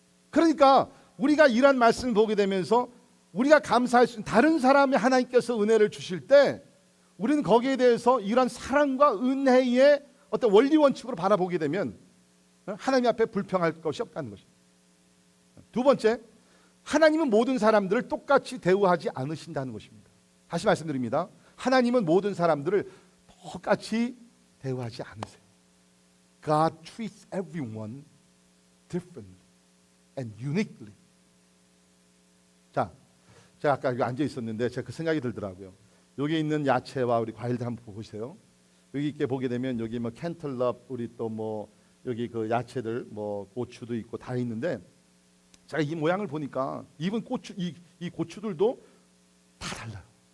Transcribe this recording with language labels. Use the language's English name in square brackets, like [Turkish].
[Korean] 그러니까 우리가 이런 말씀을 보게 되면서 우리가 감사할 수 있는, 다른 사람의 하나님께서 은혜를 주실 때 우리는 거기에 대해서 이런 사랑과 은혜의 어떤 원리 원칙으로 바라보게 되면 하나님 앞에 불평할 것이 없다는 것입니다. 두 번째, 하나님은 모든 사람들을 똑같이 대우하지 않으신다는 것입니다. 다시 말씀드립니다. 하나님은 모든 사람들을 똑같이 대우하지 않으세요. [English] God treats everyone differently and uniquely. [Korean] 자, 제가 아까 여기 앉아 있었는데 제가 그 생각이 들더라고요. 여기 있는 야채와 우리 과일들 한번 보세요. 여기 있게 보게 되면 여기 뭐 캔틀럽, 우리 또 뭐 여기 그 야채들 뭐 고추도 있고 다 있는데, 제가 이 모양을 보니까 이번 고추 이 고추들도 다 달라요.